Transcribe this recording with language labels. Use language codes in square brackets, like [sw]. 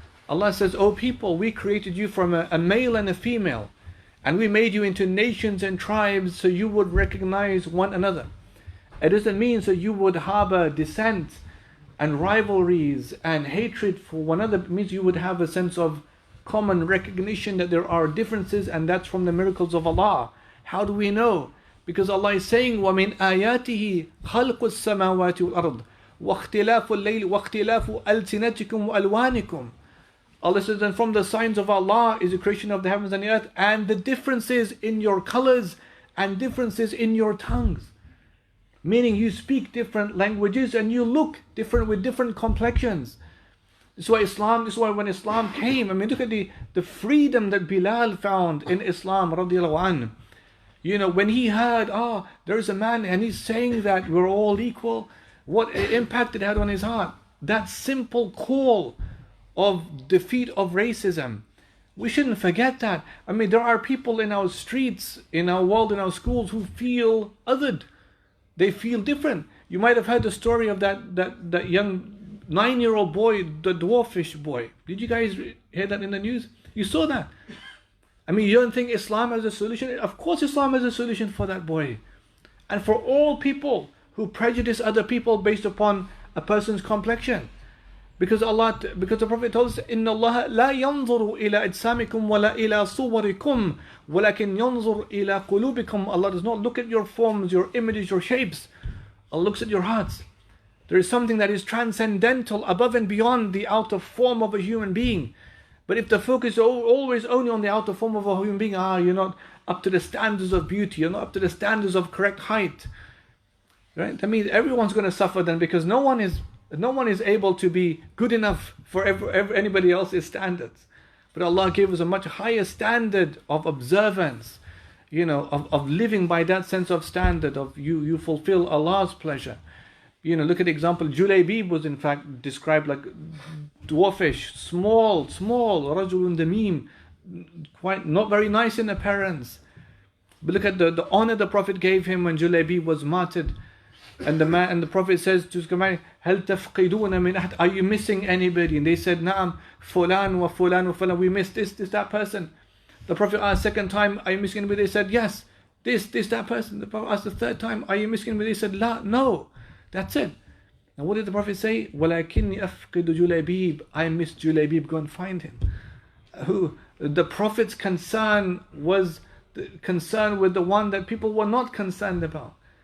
[en] Allah says, O people, we created you from a male and a female, and we made you into nations and tribes so you would recognize one another. It doesn't mean so you would harbor dissent and rivalries and hatred for one another. It means you would have a sense of common recognition that there are differences, and that's from the miracles of Allah. How do we know? Because Allah is saying, [ar] وَمِنْ آيَاتِهِ خَلْقُ السَّمَاوَاتِ وَالْأَرْضِ وَاخْتِلَافُ اللَّيْلِ وَاخْتِلَافُ أَلْسِنَتِكُمْ وَأَلْوَانِكُمْ. [en] Allah says, and from the signs of Allah is the creation of the heavens and the earth, and the differences in your colors and differences in your tongues. Meaning you speak different languages and you look different with different complexions. This is why when Islam came, I mean, look at the freedom that Bilal found in Islam, radiallahu anhu. You know, when he heard, there's a man and he's saying that we're all equal, what impact it had on his heart. That simple call of defeat of racism. We shouldn't forget that. I mean, there are people in our streets, in our world, in our schools who feel othered. They feel different. You might have heard the story of that young 9-year-old boy, the dwarfish boy. Did you guys hear that in the news? You saw that. I mean, you don't think Islam has a solution? Of course Islam has a solution for that boy. And for all people who prejudice other people based upon a person's complexion. Because the Prophet told us, [ar] إِنَّ اللَّهَ لَا يَنْظُرُ إِلَىٰ أَجْسَامِكُمْ وَلَا إِلَىٰ صُوَرِكُمْ وَلَكِنْ يَنْظُرُ إِلَىٰ قُلُوبِكُمْ. [en] Allah does not look at your forms, your images, your shapes. Allah looks at your hearts. There is something that is transcendental, above and beyond the outer form of a human being. But if the focus is always only on the outer form of a human being, you're not up to the standards of beauty, you're not up to the standards of correct height. Right? That means everyone's going to suffer then, because no one is able to be good enough for anybody else's standards. But Allah gave us a much higher standard of observance, you know, of living by that sense of standard, of you fulfill Allah's pleasure. You know, look at the example, Julaybib was in fact described like dwarfish, small, [ar] rajulun damim, [en] quite not very nice in appearance. But look at the honor the Prophet gave him when Julaybib was martyred. And the Prophet says to his companion, [ar] هَلْ تَفْقِدُونَ مِنْ أَحَدٍ. [en] Are you missing anybody? And they said, [ar] نعم, فُلان وَفُلان وَفُلان. [en] We missed this, that person. The Prophet asked second time, are you missing anybody? They said, yes. This, that person. The Prophet asked the third time, are you missing anybody? They said, La, no. That's it. And what did the Prophet say? [ar] وَلَكِنِّي أَفْقِدُ جُلَيْبِيبَ. [en] I miss Julaybib, go and find him. The Prophet's concern was concern with the one that people were not concerned about.